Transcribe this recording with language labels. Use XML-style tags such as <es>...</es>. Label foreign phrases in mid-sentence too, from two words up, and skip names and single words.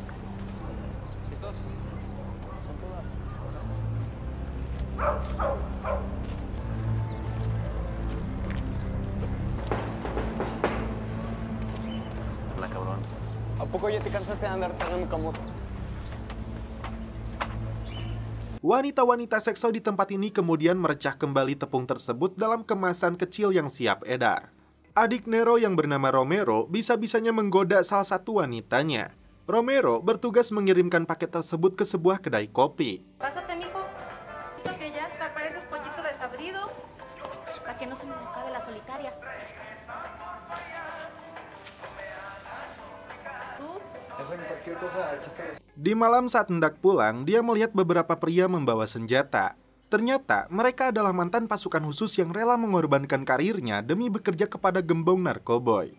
<es>Hola, cabrón. ¿A poco ya te cansaste de andar tragando camote?</es> <id>Wanita-wanita sekso di tempat ini kemudian merecah kembali tepung tersebut dalam kemasan kecil yang siap edar. Adik Nero yang bernama Romero bisa-bisanya menggoda salah satu wanitanya. Romero bertugas mengirimkan paket tersebut ke sebuah kedai kopi.</id> <es>Pásate, mijo. Esto que ya está, pareces pollito desabrido. Para que no se me acabe la solitaria.</es> <id>Di malam saat hendak pulang, dia melihat beberapa pria membawa senjata. Ternyata mereka adalah mantan pasukan khusus yang rela mengorbankan karirnya demi bekerja kepada gembong narkoboy.</id>